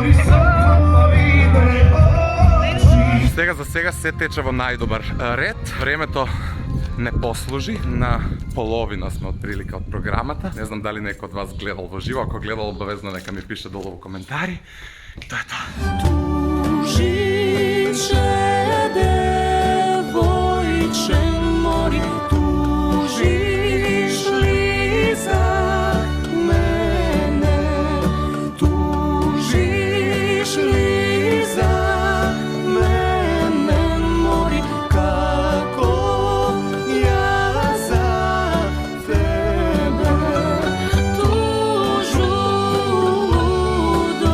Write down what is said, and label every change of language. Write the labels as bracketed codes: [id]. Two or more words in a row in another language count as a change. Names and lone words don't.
[mk] За сега се тече во најдобар ред. Времето не послужи, на половина сме од прилика од програмата. Не знам дали некој од вас гледал во живо, ако гледал обавезно нека ми пише долу во коментари. Тоа е тоа. Tužiče devojče mori, tužiš li za mene, tužiš li za mene mori, kako ja za tebe tužu